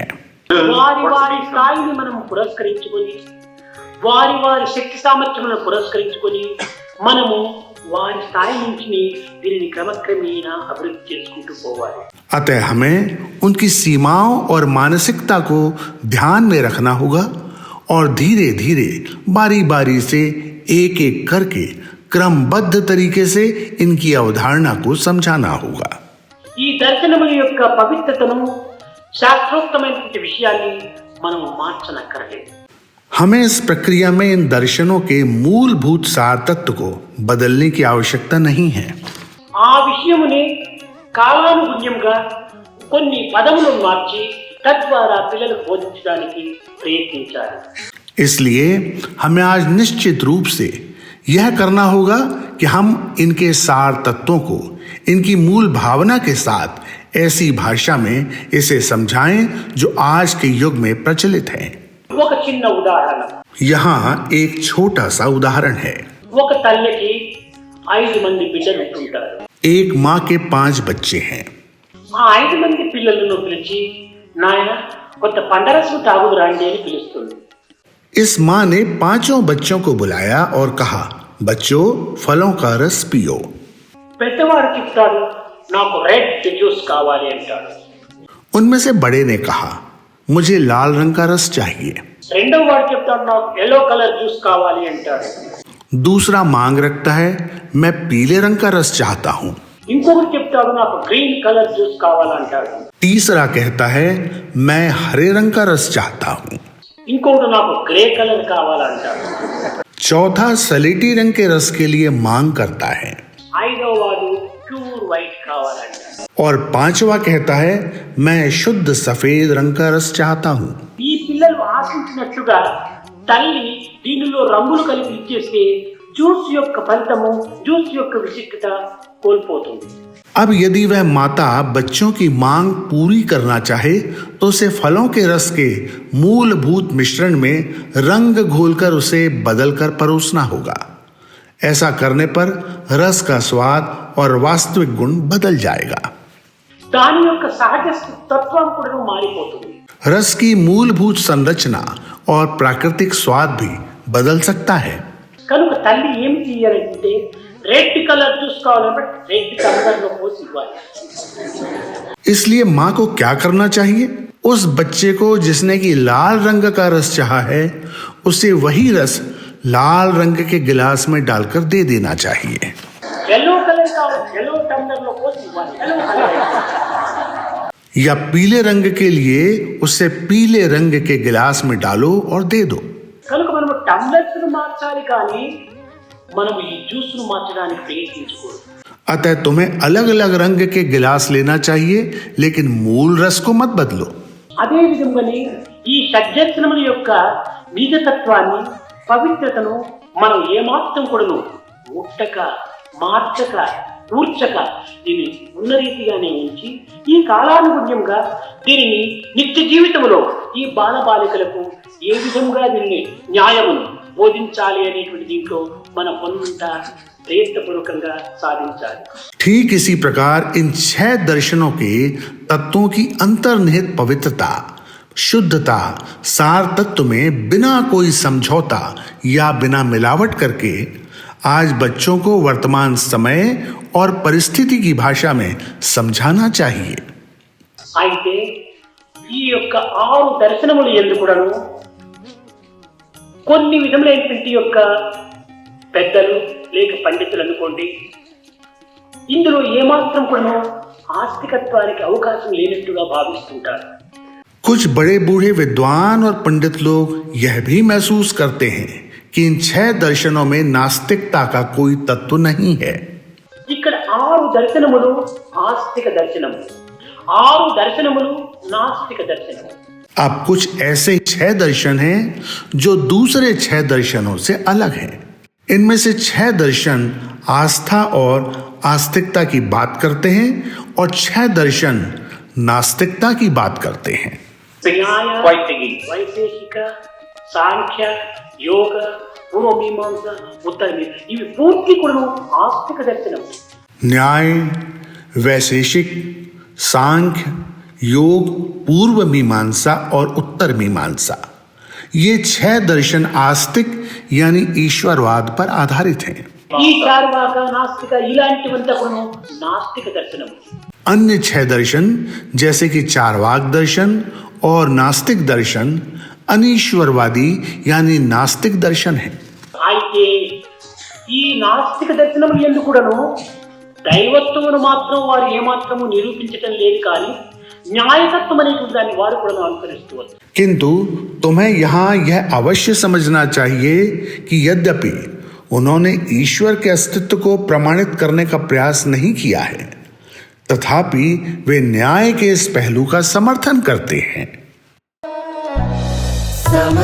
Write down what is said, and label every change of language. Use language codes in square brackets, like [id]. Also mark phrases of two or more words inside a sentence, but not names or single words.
[te] వారి వారి స్థాయిని మనం పురస్కరించుకొని వారి వారి శక్తి సామర్థ్యములను పురస్కరించుకొని మనము వారి స్థాయి నుంచి దీనిని క్రమక్రమేణా అభివృద్ధి చేసుకుంటూ పోవాలి। [hi] अतः हमें उनकी सीमाओं और मानसिकता को ध्यान में रखना होगा और धीरे धीरे बारी बारी से एक एक करके क्रमबद्ध तरीके से इनकी अवधारणा को समझाना होगा। [te] ఈ దర్శనముల యొక్క పవిత్రతను శాస్త్రోక్తమైనటువంటి విషయాన్ని మనం మార్చనక్కర్లేదు। [hi] हमें इस प्रक्रिया में इन दर्शनों के मूलभूत सार तत्व को बदलने की आवश्यकता नहीं है। [te] ఆ విషయముని కాలానుగుణ్యంగా కొన్ని పదములను మార్చి తద్వారా పిల్లలకు బోధించడానికి ప్రయత్నించాలి। [hi] इसलिए हमें आज निश्चित रूप से यह करना होगा कि हम इनके सार तत्वों को इनकी मूल भावना के साथ ऐसी भाषा में इसे समझाएं जो आज के युग में प्रचलित है। [te] ఒక చిన్న ఉదాహరణ, [hi] यहाँ एक छोटा सा उदाहरण है। [te] ఒక తల్లికి 5 మంది బిడ్డలు ఉంటుంటారు। [hi] एक माँ के 5 बच्चे हैं। [te] ఆ 5 మంది పిల్లలను పిలిచి నాయన కొంత పండరసం తాగుదు రండి అని పిలుస్తుంది। [hi] इस माँ ने 5 बच्चों को बुलाया और कहा, बच्चों फलों का रस पियो। [te] పెద్దవాడు చెప్తాడు నాకు [en] red juice [te] కావాలి అంటాడు। [hi] उनमें से बड़े ने कहा, मुझे लाल रंग का रस चाहिए। [te] రెండవ వాడు చెప్తాడు నాకు [en] yellow color juice [te] కావాలి అంటాడు। [hi] दूसरा मांग रखता है, मैं पीले रंग का रस चाहता हूँ। [te] ఇంకొకటి చెప్తాడు నాకు [en] green color juice [te] కావాలంటాడు। [hi] तीसरा कहता है, मैं हरे रंग का रस चाहता हूँ। [te] ఇంకొకటి నాకు [en] grey color [te] కావాలంటాడు। [hi] चौथा सलेटी रंग के रस के लिए मांग करता है। [te] ఐదవ వాడు [en] pure white [te] కావాలంటాడు। [hi] और 5वां कहता है, मैं शुद्ध सफेद रंग का रस चाहता हूँ। [te] ఈ పిల్లలు ఆశించినట్లుగా తల్లి దీనిలో రంగులు కలిపి ఇచ్చేస్తే జ్యూస్ యొక్క ఫలితము జ్యూస్ యొక్క విశిష్టత కోల్పోతుంది। [hi] अब यदि वह माता बच्चों की मांग पूरी करना चाहे तो उसे फलों के रस के मूलभूत मिश्रण में रंग घोलकर उसे बदलकर परोसना होगा। ऐसा करने पर रस का स्वाद और वास्तविक गुण बदल जाएगा। [te] దాని యొక్క సహజ తత్వం కూడా మారిపోతుంది। [hi] रस की मूलभूत संरचना और प्राकृतिक स्वाद भी बदल सकता है। [te] కనుక తల్లి ఏం చేయాలంటే [en] red color juice [te] కావాలంటే [en] red color [te] లో పోసి ఇవ్వాలి। [hi] इसलिए माँ को क्या करना चाहिए? उस बच्चे को जिसने की लाल रंग का रस चाहा है उसे वही रस लाल रंग के गिलास में डालकर दे देना चाहिए। [en] yellow color [te] కావాలి [en] yellow tumbler [te] లో పోసి ఇవ్వాలి। [en] yellow color [hi] या पीले रंग के लिए उसे पीले रंग के गिलास में डालो और दे दो। [te] కనుక మనం టంబ్లర్స్ ను మార్చాలి కానీ మనం ఈ జ్యూస్ ను మార్చడానికి ప్రయత్నించకూడదు। [hi] अतः तुम्हें अलग अलग रंग के गिलास लेना चाहिए लेकिन मूल रस को मत बदलो। [te] అదే విధంగానే ఈ షడ్దర్శనముల యొక్క నిజతత్వాన్ని పవిత్రతను మనం ఏమాత్రం కూడాను ముట్టక మార్చక కూర్చక దీన్ని ఉన్న రీతిగానే ఉంచి ఈ కాలానుగుణ్యంగా దీనిని నిత్య జీవితంలో ఈ బాలబాలికలకు ఏ విధంగా దీన్ని న్యాయమును బోధించాలి అనేటువంటి దీంట్లో మన కొంత ప్రయత్నపూర్వకంగా సాధించాలి। [hi] ठीक इसी प्रकार इन 6 दर्शनों के तत्वों की अंतर्निहित पवित्रता, शुद्धता, सार तत्व में बिना कोई समझौता या बिना मिलावट करके आज बच्चों को वर्तमान समय और परिस्थिति की भाषा में समझाना चाहिए। [te] అయితే ఈ యొక్క 6 దర్శనములు యందు కూడాను కొన్ని విధములైనటువంటి యొక్క పెద్దలు లేక పండితులు అనుకోండి, ఇందులో ఏమాత్రం కూడాను ఆస్తికత్వానికి అవకాశం లేనట్టుగా భావిస్తుంటారు. [hi] कुछ बड़े बूढ़े विद्वान और पंडित लोग यह भी महसूस करते हैं कि इन 6 दर्शनों में नास्तिकता का कोई तत्व नहीं है। [te] ఇక్కడ 6 దర్శనములు ఆస్తిక దర్శనములు, 6 దర్శనములు నాస్తిక దర్శనములు. [hi] अब कुछ ऐसे 6 दर्शन हैं जो दूसरे 6 दर्शनों से अलग हैं। इनमें से 6 दर्शन आस्था और आस्तिकता की बात करते हैं और 6 दर्शन नास्तिकता की बात करते हैं। [te] న్యాయ, వైశేషిక, సాంఖ్య, యోగ, పూర్వమీమాంస, ఉత్తరమీమాంస ఇవి పూర్తి కూడా ఆస్తిక దర్శనం. [hi] न्याय, वैशेषिक, सांख्य, योग, पूर्व मीमांसा और उत्तर मीमांसा, ये 6 दर्शन आस्तिक यानी ईश्वरवाद पर आधारित हैं। [te] ఈ చార్వాక, నాస్తిక ఇలాంటివంతా కూడా నాస్తిక దర్శనం. [hi] अन्य 6 दर्शन जैसे कि चारवाक दर्शन और नास्तिक दर्शन अनीश्वरवादी यानी नास्तिक दर्शन है। [te] అయితే ఈ నాస్తిక దర్శనం ఎందుకు కూడాను దైవత్వమును మాత్రం వారు ఏమాత్రము నిరూపించటం లేదు, కానీ న్యాయతత్వం అనేటువంటి దాన్ని వారు కూడా అనుసరిస్తూ వస్తారు. [hi] किंतु तुम्हें यहाँ यह अवश्य समझना चाहिए कि यद्यपि उन्होंने ईश्वर के अस्तित्व को प्रमाणित करने का प्रयास नहीं किया है, तथापि वे न्याय के इस पहलू का समर्थन करते हैं।